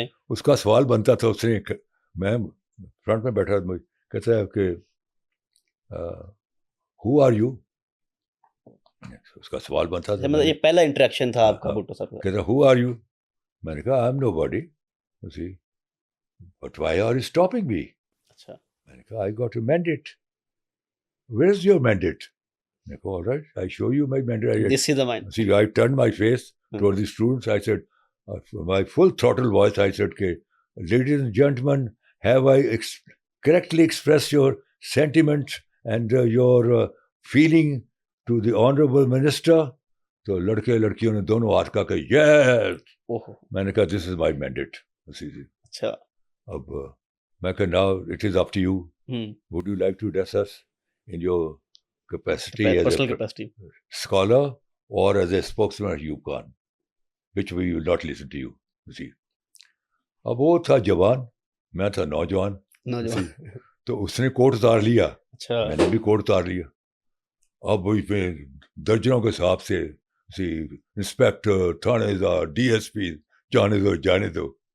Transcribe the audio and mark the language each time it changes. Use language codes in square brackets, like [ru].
[ur] اس کا سوال بنتا تھا, اس نے, میں فرنٹ میں بیٹھا, کہتا ہے کہ [en] who are you, [ur] اس کا سوال بنتا تھا. مطلب یہ پہلا انٹریکشن تھا آپ کا بھٹو صاحب. کہتا [en] who are you, [ur] میں نے کہا [en] I am nobody, but why are you stopping me. [ur] اچھا. میں نے کہا [en] I got a mandate. Where is your mandate. [ur] میں نے کہا [en] All right, I show you my mandate. This is the mind. See, I turned my face toward the students. I said, my full throttle voice, I said, ladies and gentlemen, have I correctly expressed your sentiments and your feeling to the honorable minister? [ur] تو لڑکے لڑکیوں نے دونوں ہاتھ کا کہ yes. میں نے کہا [en] this is my mandate. [ur] اچھا. اب میں کہا [en] now it is up to you. Would you like to address us in your capacity as a scholar or as a spokesman of Ayub Khan, which we will not listen to you. [ur] See, اب وہ تھا جوان, میں تھا نوجوان. تو اس نے کوٹ اتار لیا, میں نے بھی کوٹ اتار لیا. اب میں درجنوں کے حساب سے انسپیکٹر, تھانے دار, ڈی ایس پی, جانے دو.